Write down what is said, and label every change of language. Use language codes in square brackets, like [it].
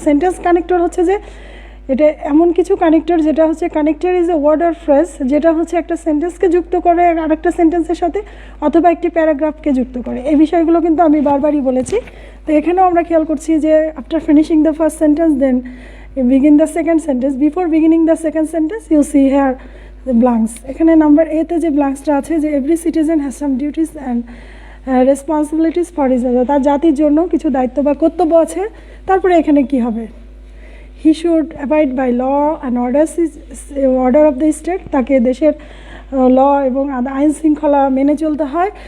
[bn] Sentence connector হচ্ছে যে এটা এমন কিছু কানেক্টর যেটা হচ্ছে, [en] connector is a word or phrase, [bn] যেটা হচ্ছে একটা সেন্টেন্সকে যুক্ত করে আরেকটা সেন্টেন্সের সাথে, অথবা একটি প্যারাগ্রাফকে যুক্ত করে. এই বিষয়গুলো কিন্তু আমি বারবারই বলেছি. তো এখানেও আমরা খেয়াল করছি যে [en] After finishing the first sentence, then begin the second sentence. Before beginning the second sentence, you see here the blanks. [bn] এখানে নাম্বার এ তে যে ব্ল্যাঙ্কসটা আছে, যে [en] every citizen has some duties and responsibilities for his, [bn] তার জাতির জন্য কিছু দায়িত্ব বা কর্তব্য আছে. তারপরে এখানে কি হবে, [en] he should abide by law and order of the state, [bn] তাকে দেশের ল এবং আইন শৃঙ্খলা মেনে চলতে হয়.